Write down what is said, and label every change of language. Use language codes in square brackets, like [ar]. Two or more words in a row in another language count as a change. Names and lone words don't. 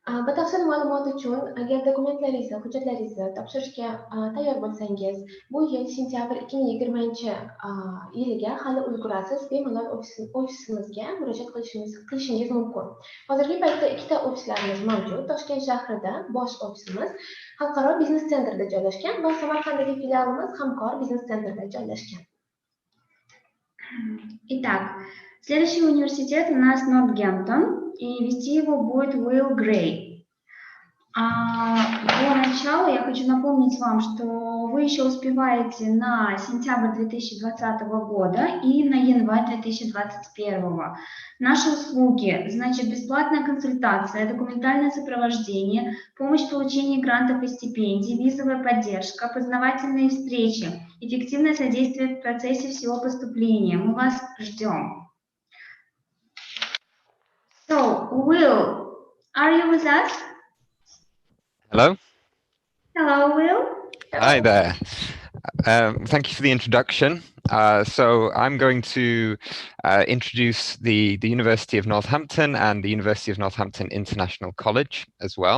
[uz] Batafsil ma'lumot uchun, agar dokumentlaringizni, hujjatlaringizni topshirishga tayyor bo'lsangiz, bu yil sentyabr 2020 yiliga hali ulgurasiz, bemalol ofisimizga murojaat qilishingiz mumkin. Hozirgi paytda ikkita ofislarimiz mavjud. Toshkent shahrida bosh ofisimiz Xalqaro biznes sentrida joylashgan va Samarqanddagi filialimiz Hamkor biznes sentrida joylashgan. [ru] Итак, следующий университет у нас Нортгемптон, и вести его будет Уилл Грей. До начала я хочу напомнить вам, что вы еще успеваете на сентябрь 2020 года и на январь 2021. Наши услуги, значит, бесплатная консультация, документальное сопровождение, помощь в получении грантов и стипендий, визовая поддержка, познавательные встречи, эффективное содействие в процессе всего поступления. Мы вас ждем. [en] So, Will, are you with us? Hello. Hello, Will. Hi there. Thank you for the introduction. So I'm going to introduce the University of Northampton and the University of Northampton International College as well.